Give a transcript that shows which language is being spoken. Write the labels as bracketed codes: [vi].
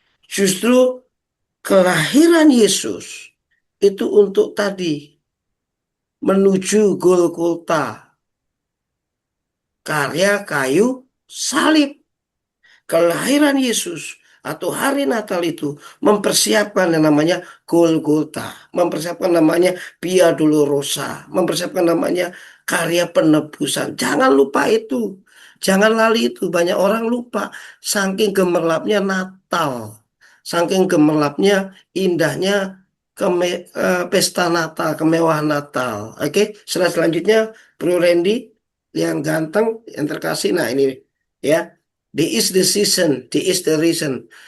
[id] Justru kelahiran Yesus itu untuk tadi menuju Golgota, karya kayu salib. Kelahiran Yesus atau hari Natal itu mempersiapkan yang namanya Golgota, mempersiapkan namanya Via Dolorosa, mempersiapkan namanya karya penebusan. Jangan lupa itu. Jangan lali itu. Banyak orang lupa. Saking gemerlapnya Natal. Saking gemerlapnya, indahnya pesta Natal, kemewahan Natal. Oke, selanjutnya Bro Randy yang ganteng, yang terkasih. Nah ini ya. [en] This is the season, this is the reason.